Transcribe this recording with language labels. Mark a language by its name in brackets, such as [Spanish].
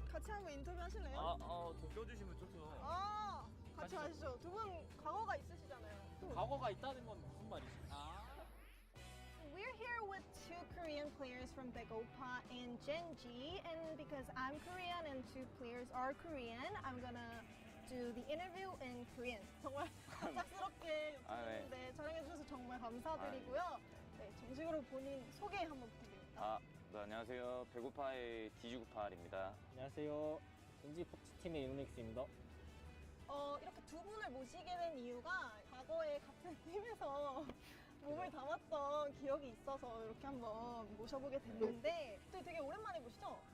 [Korean] 같이 한번 인터뷰 하실래요? 좀 껴주시면 좋죠. 같이 가시죠. 두 분 과거가 있으시잖아요. 과거가 있다는 건 무슨 말이지? [English] We're here with two Korean players from Begopa and Genji, and because I'm Korean and two players are Korean, I'm gonna do the interview in Korean. [Korean] 정말 갑작스럽게 요청했는데 촬영해주셔서 정말 감사드리고요. 네, 정식으로 본인 소개 한번 부탁드립니다. 네, 안녕하세요. 배고파의 디지구팔입니다. 안녕하세요. 겐지 포츠팀의 이노닉스입니다. 이렇게 두 분을 모시게 된 이유가 과거에 같은 팀에서 몸을 담았던 기억이 있어서 이렇게 한번 모셔보게 됐는데 또 되게 오랜만에 보시죠?